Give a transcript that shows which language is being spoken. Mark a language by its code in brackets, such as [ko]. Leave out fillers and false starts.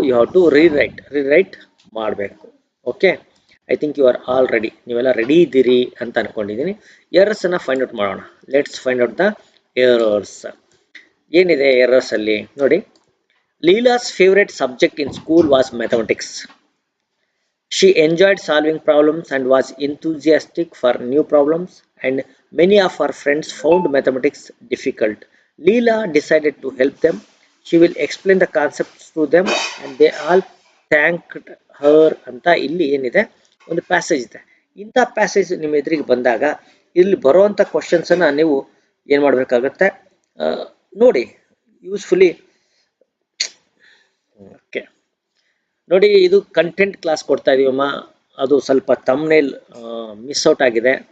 [en] you have to rewrite [kn] ಮಾಡಬೇಕು. [en] Okay, I think you are all ready. [kn] ನೀವೆಲ್ಲ ready ಇದ್ದೀರಿ ಅಂತ ಅಂದ್ಕೊಂಡಿದ್ದೀನಿ. ಎರರ್ಸನ್ನು ಫೈಂಡ್ ಔಟ್ ಮಾಡೋಣ. [en] Let's find out the errors. [kn] ಏನಿದೆ ಎರರ್ಸಲ್ಲಿ ನೋಡಿ. [en] Leela's favourite subject in school was mathematics. She enjoyed solving problems and was enthusiastic for new problems, and many of her friends found mathematics difficult. Leela decided to help them. She will explain the concepts to them and they all thanked her [kn] ಅಂತ ಇಲ್ಲಿ ಏನಿದೆ, ಒಂದು passage ಇದೆ. ಇಂಥ passage ನಿಮ್ಮ ಎದುರಿಗೆ ಬಂದಾಗ ಇಲ್ಲಿ ಬರುವಂಥ ಕ್ವಶನ್ಸನ್ನು ನೀವು ಏನು ಮಾಡಬೇಕಾಗತ್ತೆ ನೋಡಿ, ಯೂಸ್ಫುಲಿ. ಓಕೆ ನೋಡಿ, ಇದು ಕಂಟೆಂಟ್ ಕ್ಲಾಸ್ ಕೊಡ್ತಾ ಇದೀವಮ್ಮ, ಅದು ಸ್ವಲ್ಪ ತಮ್ನೇಲ್ ಮಿಸ್ ಔಟ್ ಆಗಿದೆ.